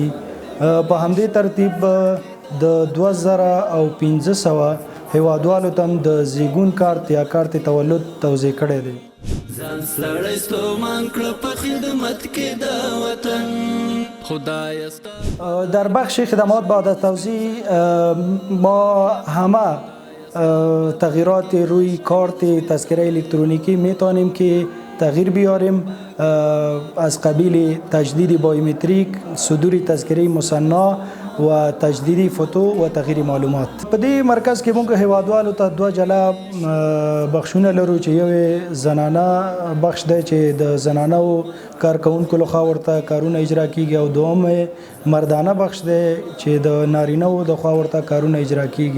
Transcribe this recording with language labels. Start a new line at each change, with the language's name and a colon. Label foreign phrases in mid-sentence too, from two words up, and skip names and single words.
Pashto: په همدې ترتیب د 2,500 هیوادوالو ته د زیږون کارت یا
Persian: کارت تولد
Pashto: توزیع کړی دی. ځان ستړی ستومان کړه په خدمت کې دا وطن خدای ستا.
Persian: در بخش خدمات بعد از توزیع ما همه تغییرات روی کارت تذکره الکترونیکی میتونیم که تغییر بیاریم، از قبیل تجدید بایومتریک، صدور تذکره مصنع و تجدید فوتو و تغییر معلومات.
Pashto: په دې مرکز کې موږ هیوادوالو ته 2 جلا بخشونه لرو چې یو زنانه بخش دی چې د زنانو کارکونکو لخوا ورته کارونه اجرا کیږي او دوم مردانه بخش دی چې د نارینه‌و د خوا ورته کارونه اجرا کیږي.